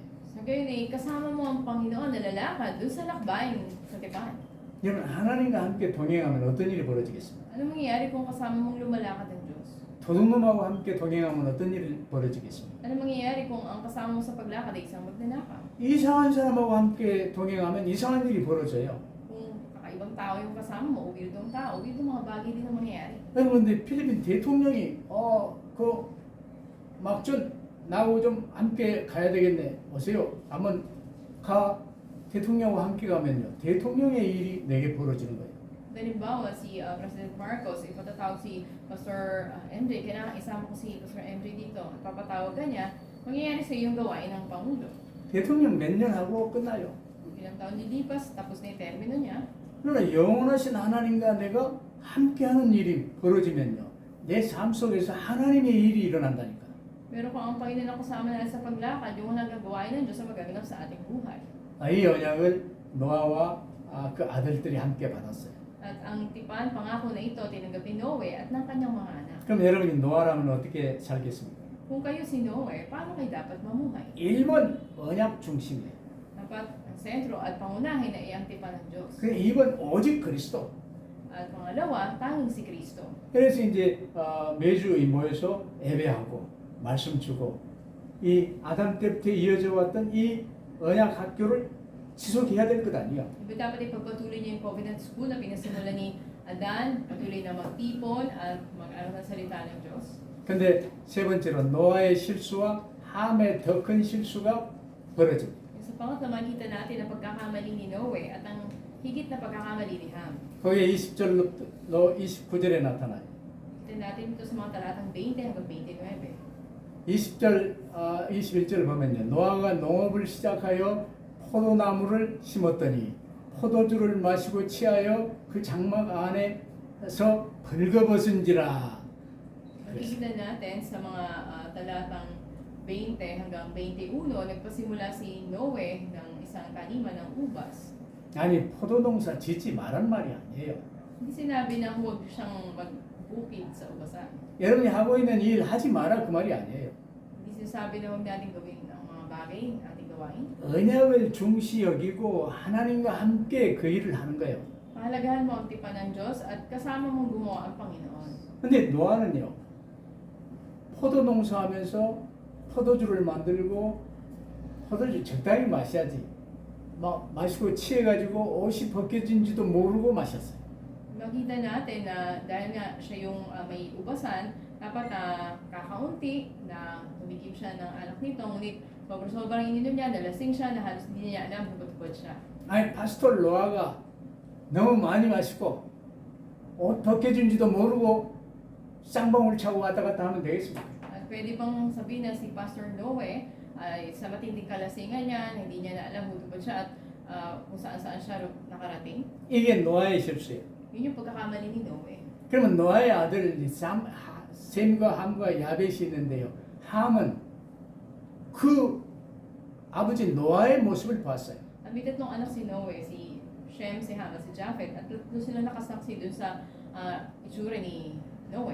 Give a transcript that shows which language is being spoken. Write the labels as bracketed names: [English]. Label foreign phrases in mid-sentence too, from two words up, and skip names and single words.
[Filipino] Sa gayon ay kasama mo ang Panginoon na lalakad doon sa lakbayin sa tipan. [Korean] 여러분 하나님과 함께 동행하면 어떤 일이 벌어지겠습니까? [Filipino] Ano mangyayari kung kasama mong lumalakad ng Diyos? [Korean] 도둑놈하고 함께 동행하면 어떤 일이 벌어지겠습니까? [Filipino] Ano mangyayari kung ang kasama mo sa paglakad ay isang magnanakaw? [Korean] 이상한 사람하고 함께 동행하면 이상한 일이 벌어져요. [Filipino] Kung kakaibang tao yung kasama mo, o weirdong tao, weirdong mga bagay din ang mangyayari. [Korean] 그런데 필리핀 대통령이 그 막전 나하고 좀 함께 가야 되겠네. 오세요. 한번 가. 대통령과 함께 가면요. 대통령의 일이 내게 벌어지는 거예요. [Filipino] Halimbawa, si President Marcos, ipatatawag si Pastor MJ, kailangan isama ko si Pastor MJ dito at papatawagan niya, mangyayari sa iyong gawain ng Pangulo. [Korean] 대통령 몇 년 하고 끝나요. [Filipino] Ilang taon lilipas, tapos na yung termino niya. [Korean] 그러나 영원하신 하나님과 내가 함께하는 일이 벌어지면요. 내 삶 속에서 하나님의 일이 일어난다니까. [Filipino] Pero kung ang Panginoon ang kasama natin sa paglakad, yung hanggang gawain ng Diyos ang magaganap sa ating buhay. [Korean] 이 언약을 노아와 그 아들들이 함께 받았어요. [Filipino] At ang tipan, pangako na ito, tinanggap ni Noe at ng kanyang mga anak. [Korean] 그럼 여러분이 노아라면 어떻게 살겠습니까? [Filipino] Kung kayo si Noe, paano kayo dapat mamuhay? [Korean] 1번 언약 중심이에요. [Filipino] Dapat ang sentro at pangunahin ay ang tipan ng Diyos. [Korean] 그 2번 오직 그리스도. [Filipino] At pangalawa, tanging si Kristo. [Korean] 그래서 이제 매주 모여서 예배하고 말씀 주고 이 아담 때부터 이어져 왔던 이 언약 학교를 지속해야 될 것 아니에요. [Filipino] Diba dapat ipagpatuloy niyo yung [English] covenant school [Filipino] na pinasimulan ni Adan, patuloy na magtipon at mag-aral ng salita ng Diyos. [Korean] 근데 세 번째로 노아의 실수와 함의 더 큰 실수가 벌어집니다. [Filipino] Sa pangatlo, makita natin ang pagkakamali ni Noe at ang higit na pagkakamali ni Ham. [Korean] 거기에 20절로 29절에 나타나요. [Filipino] Kita natin ito sa mga talatang 20 hanggang 29. [Korean] 20절, 21절 보면요. 노아가 농업을 시작하여 포도나무를 심었더니 포도주를 마시고 취하여 그 장막 안에서 벌거벗은지라. [Filipino] Makikita natin sa mga talatang 20 hanggang 21, nagpasimula si Noe ng isang taniman ng ubas. [Korean] 아니 포도농사 짓지 말란 말이 아니에요. [Filipino] Hindi sinabi na huwag siyang magbukid sa ubasan. [Korean] 여러분이 하고 있는 일 하지 마라 그 말이 아니에요. [Filipino] Hindi sinasabi na huwag natin gawin ang mga bagay ating gawain. [Korean] 언약을 중시 여기고 하나님과 함께 그 일을 하는 거예요. [Filipino] Pahalagahan mo ang tipan ng Diyos at kasama mong gumawa ang Panginoon. [Korean] 근데 노아는요. 포도농사하면서 포도주를 만들고 포도주 적당히 마셔야지. 막 마시고 취해가지고 옷이 벗겨진지도 모르고 마셨어요. [Filipino] Makita natin na dahil nga siya yung may ubasan, dapat kakaunti na tumigib siya ng alak nito, ngunit sobrang ininom niya, nalasing siya, na halos hindi niya alam kung ba't siya. [Korean] 아니 파스톨 노아가 너무 많이 마시고 옷 벗겨진지도 모르고 쌍방울 차고 왔다 갔다 하면 되겠습니까? [Filipino] At pwede bang sabihin na si Pastor Noe ay sa matinding kalasingan niya, hindi niya na alam kung ba't siya at kung saan siya nakarating? [Korean] 이게 노아의 실수예요. [Filipino] Yun yung pagkakamali ni Noe. [Korean] 그러면 노아의 아들 셈과 함과 야벳이 있는데요. 함은 그 아버지 노아의 모습을 봤어요. [Filipino] At may tatlong anak si Noe, si Shem, si Ham, at si Japheth, at tatlo sila nakasaksi dun sa itsura ni Noe.